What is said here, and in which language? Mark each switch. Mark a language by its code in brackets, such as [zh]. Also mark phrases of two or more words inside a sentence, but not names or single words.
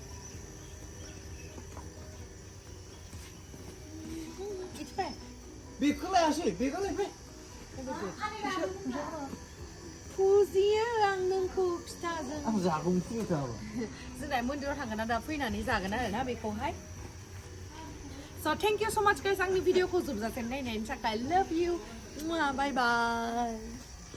[brx] बेखौलाय आसै बेखौलाय फै फुजियो आं नोंखौ फिथाजों आं जागौन फुजिथाबो जोंना मन्दिराव थांगोन ना दा फैनानै जागोन आरो ना बेखौहाय [en] So thank you so much guys [brx] आंनि भिडिअखौ जोबजासिम नायनायनि थाखाय [en] love you bye bye